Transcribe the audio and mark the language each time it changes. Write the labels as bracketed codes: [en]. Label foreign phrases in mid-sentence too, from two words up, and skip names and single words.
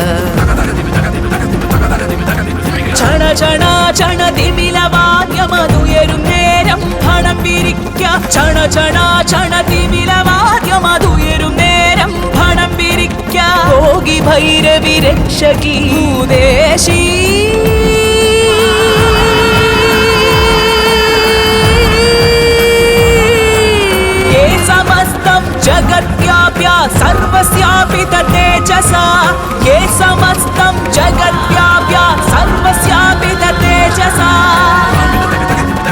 [ml] ചണ ചണ ചണ തിമിലവാദ്യമതുയരും നേരം പണം പിരിക്ക. ചണ ചണ ചണ തിമിലവാദ്യമതുയരും നേരം പണം പിരിക്ക. [sa] യോഗി ഭൈരവി രക്ഷകി ഭൂദേശി जगद्व्याप्य सर्वस्यापि तेजसा, ये समस्तं जगद्व्याप्य सर्वस्यापि तेजसा.